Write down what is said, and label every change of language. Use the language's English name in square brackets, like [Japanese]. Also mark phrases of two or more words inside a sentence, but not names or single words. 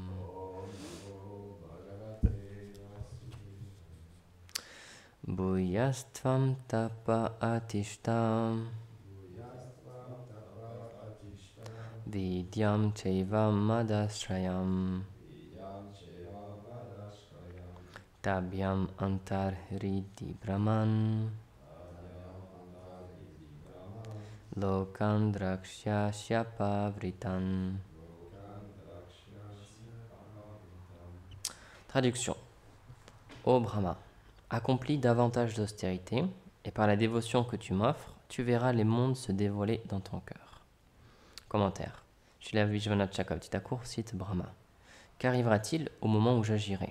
[Sanskrit] Bhuyastvam tapa atishtam vidyam chaivam madashrayam tabhyam antarhridi brahman lokan drakshya pavritan. [French] Traduction. Ô Brahma, accomplis davantage d'austérité, et par la dévotion que tu m'offres, tu verras les mondes se dévoiler dans ton cœur. Commentaire. Srila Vishwanath Chakravarti Thakur cite Brahma. Qu'arrivera-t-il au moment où j'agirai?